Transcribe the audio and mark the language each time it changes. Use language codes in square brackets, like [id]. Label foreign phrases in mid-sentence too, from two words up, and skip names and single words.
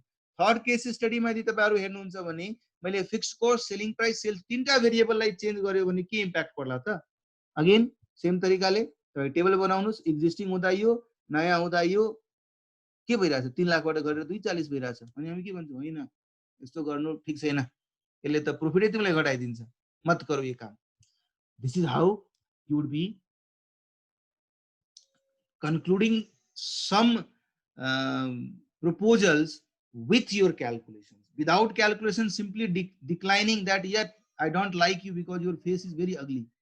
[ne] थर्ड केस स्टडीमा यदि तपाईँहरू हेर्नुहुन्छ भने मैले [en] fix cost, selling price, [ne] सेल्स तीनटा भेरिएबललाई चेन्ज गर्यो भने के इम्प्याक्ट पर्ला त? अगेन सेम तरिकाले टेबल बनाउनुहोस्, एक्जिस्टिङ हुँदा यो, नयाँ हुँदा यो के भइरहेछ, 3 लाखबाट गरेर 240 भइरहेछ। अनि हामी के भन्छौँ, होइन यस्तो गर्नु ठिक छैन, यसले त प्रॉफिटै तिमीलाई घटाइदिन्छ, [hi] मत करो ये काम। [en] this is how you would be concluding some proposals with your calculations. Without calculation, simply declining that, yet I don't like you because your face is very ugly.